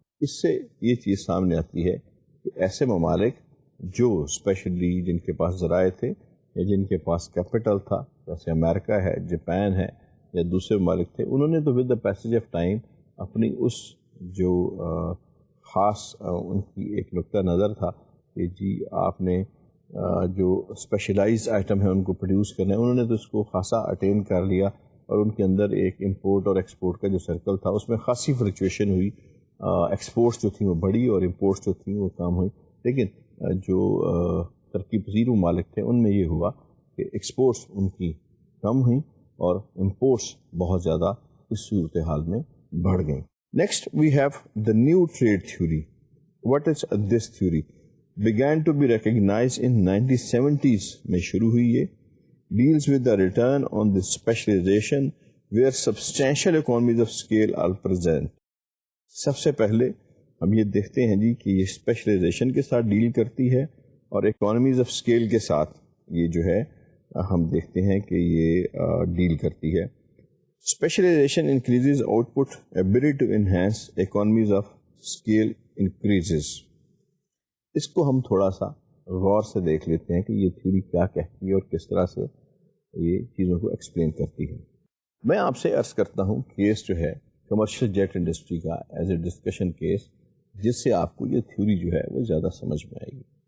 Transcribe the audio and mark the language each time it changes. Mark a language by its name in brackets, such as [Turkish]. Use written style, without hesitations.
[Urdu] اس سے یہ چیز سامنے آتی ہے کہ ایسے ممالک جو اسپیشلی جن کے پاس ذرائع تھے یا جن کے پاس کیپٹل تھا جیسے امریکہ ہے جاپان ہے یا دوسرے ممالک تھے انہوں نے تو [English] with the passage of time [Urdu] اپنی اس جو خاص ان کی ایک نقطہ نظر تھا کہ جی آپ نے جو اسپیشلائز آئٹم ہیں ان کو پروڈیوس کرنا ہے انہوں نے تو اس کو خاصا اٹین کر لیا اور ان کے اندر ایک امپورٹ اور ایکسپورٹ کا جو سرکل تھا اس میں خاصی فلکچویشن ہوئی. ایکسپورٹس جو تھیں وہ بڑھی اور امپورٹس جو تھیں وہ کم ہوئی. لیکن جو ترقی پذیر ممالک تھے ان میں یہ ہوا کہ ایکسپورٹس ان کی کم ہوئیں اور امپورٹس بہت زیادہ اس صورتحال میں بڑھ گئیں. [English] Next we have the new trade theory. What is this theory? began to be recognized in 1970s [Urdu] میں شروع ہوئی. [English] یہ deals with the return on the specialization where substantial economies of scale are present. [Urdu] سب سے پہلے ہم یہ دیکھتے ہیں جی کہ یہ اسپیشلائزیشن کے ساتھ ڈیل کرتی ہے اور اکانومیز آف اسکیل کے ساتھ یہ جو ہے ہم دیکھتے ہیں کہ یہ ڈیل کرتی ہے. [English] Specialization increases output ability to enhance economies of scale increases. [Urdu] اس کو ہم تھوڑا سا غور سے دیکھ لیتے ہیں کہ یہ تھیوری کیا کہتی ہے اور کس طرح سے یہ چیزوں کو ایکسپلین کرتی ہے. میں آپ سے عرض کرتا ہوں کیس جو ہے کمرشل جیٹ انڈسٹری کا [English] as a discussion case [Urdu] جس سے آپ کو یہ تھیوری جو ہے وہ زیادہ سمجھ میں آئے گی.